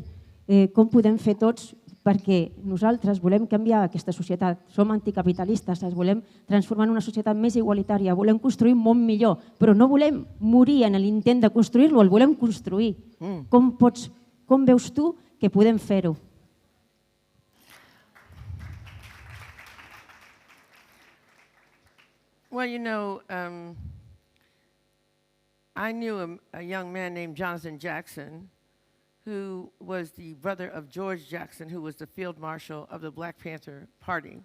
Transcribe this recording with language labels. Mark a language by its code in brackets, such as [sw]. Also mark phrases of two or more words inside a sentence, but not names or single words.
[ca] Com podem fer tots? Perquè nosaltres volem canviar aquesta societat, som anticapitalistes, ens volem transformar en una societat més igualitària, volem construir un món millor, però no volem morir en l'intent de construir-lo, el volem construir. Com veus tu que podem fer-ho? [en] Well, you know, I knew a young man named Jonathan Jackson, who was the brother of George Jackson, who was the field marshal of the Black Panther Party.